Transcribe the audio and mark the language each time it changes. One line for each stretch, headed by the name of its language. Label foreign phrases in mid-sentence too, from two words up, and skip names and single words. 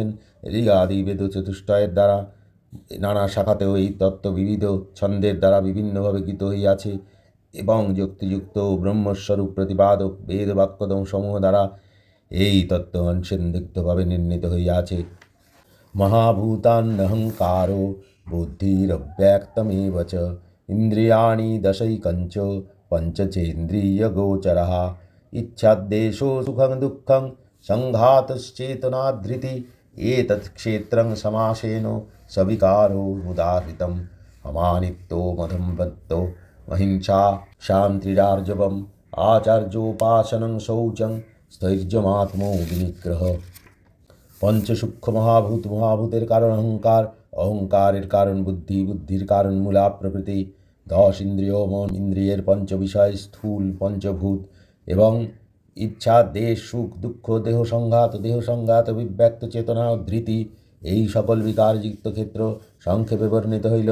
Bangla: ঋগাদি বেদ চতুষ্টয়ের দ্বারা নানা শাখাতেও এই তত্ত্ব বিবিধ ছন্দের দ্বারা বিভিন্নভাবে গীত হইয়াছে, এবং যুক্তিযুক্ত ব্রহ্মস্বরূপ প্রতিপাদক বেদ বাক্যসমূহ দ্বারা এই তত্ত্ব অসন্দিগ্ধভাবে নির্ণীত হইয়াছে।
Sanskrit: মহাভূতান্নহংকারো বুদ্ধিরব্যক্তমেব চ ইন্দ্রিয়াণি দশৈকঞ্চ পঞ্চচেন্দ্রিয়গোচরः ইচ্ছাদ্বেষো সুখং দুঃখং সংঘাতশ্চেতনাধৃতি এতৎ ক্ষেত্রং সমাসেন সবিকারো মুদাহৃতम् অমানিত্বো মদম্বত্তো অহিংসা শান্তিরার্জবম আচার্যোপাসনং শৌচং স্থৈর্যমাত্মো বিনিগ্রহ।
Bangla: পঞ্চসূক্ষ্ম মহাভূতের কারণ অহংকার, অহংকারের কারণ বুদ্ধি, বুদ্ধির কারণ মূলা প্রকৃতি, 10 ইন্দ্রিয়, মন ইন্দ্রিয়ের পঞ্চবিষয় স্থূল পঞ্চভূত, এবং ইচ্ছা দেশ সুখ দুঃখ দেহ সংঘাত বিব্যক্ত চেতনা ধৃতি, এই সকল বিকারযুক্ত ক্ষেত্র সংক্ষেপে বর্ণিত হইল।